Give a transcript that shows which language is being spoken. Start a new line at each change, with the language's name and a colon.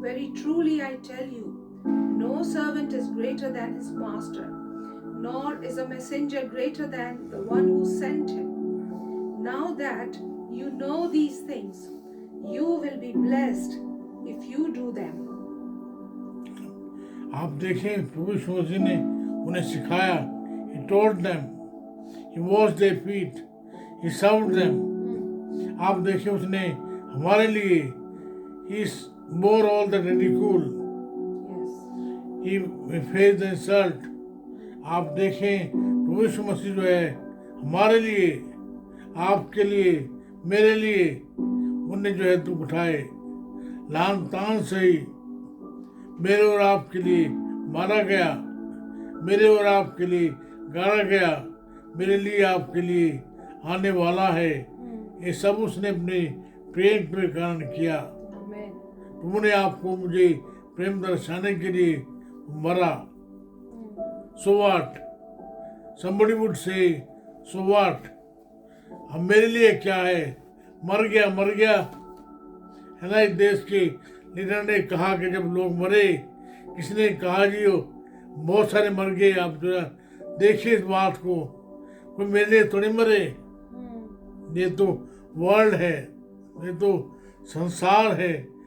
English: Very truly I tell you, no servant is greater than his master, nor is a messenger greater than the one who sent him. Now that you know these things, you will be blessed if you do them.
Hindi: आप देखें प्रभु यीशु मसीह ने उन्हें सिखाया.
English: He taught them. He washed their feet. He served them.
Hindi: आप देखें उसने हमारे लिए
English: He bore all the ridicule. Yes. He faced the insult.
Hindi: आप देखें प्रभु यीशु मसीह जो है हमारे लिए, आपके लिए, मेरे लिए उनने जो है दुख उठाए. लान तान सही मेरे और आपके लिए मारा गया, मेरे और आपके लिए गाड़ा गया, मेरे लिए आपके लिए आने वाला है. ये सब उसने अपने प्रेम के कारण किया.
English: Amen.
Hindi: प्रभु ने आपको मुझे प्रेम दर्शाने के लिए मरा.
English: So what? Somebody would say, so what?
Hindi: अब मेरे लिए क्या है? मर गया है ना. इस देश के लीडर ने कहा कि जब लोग मरे, किसी ने कहा जी हो बहुत सारे मर गए. आप जो देखिए इस बात को, कोई मेरे लिए थोड़ी मरे. ये तो वर्ल्ड है, ये तो संसार है.